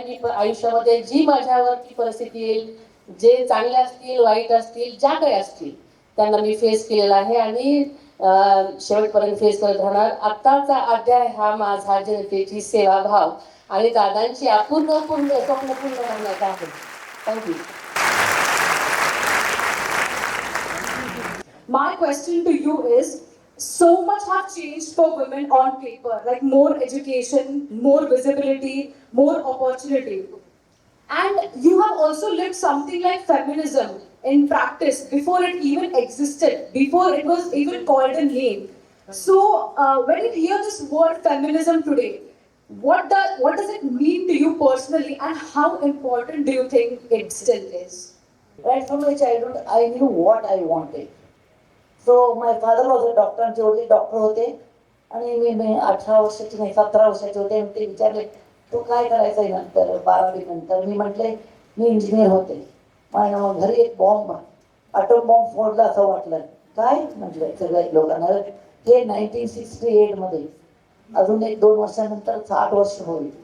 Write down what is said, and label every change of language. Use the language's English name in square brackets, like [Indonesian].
[Marathi] मी आयुष्यामध्ये जी माझ्यावरती परिस्थिती येईल, जे चांगले असतील, वाईट असतील, ज्या काही असतील, त्यांना मी फेस केलेला आहे आणि शेवटपर्यंत फेस करत राहणार. आत्ताचा अध्याय हा माझा जनतेची सेवाभाव आणि दादांची अपूर्ण स्वप्न पूर्ण करण्याचा आहे. [English] Thank you. My question to you is, so much have changed for women on paper, like more education, more visibility, more opportunity. And you have also lived something like feminism in practice before it even existed, before it was even called a name. So, when you hear this word feminism today, what does it mean to you personally, and how important do you think it still is? Right from my childhood, I knew what I wanted. So my father was a doctor. [Marathi] आमचे वडील doctor होते आणि मी 18 वर्षाची नाही 17 वर्षाचे होते आणि ते विचारले तू काय करायचं आहे नंतर 12वी नंतर. मी म्हटले मी इंजिनियर होते. माझ्या मग घरी एक बॉम्ब अटोम बॉम्ब फोडला असं वाटलं. काय म्हटलं सगळ्या लोकांना. हे 1968मध्ये, अजून 1-2 वर्षानंतर 60 वर्ष होईल.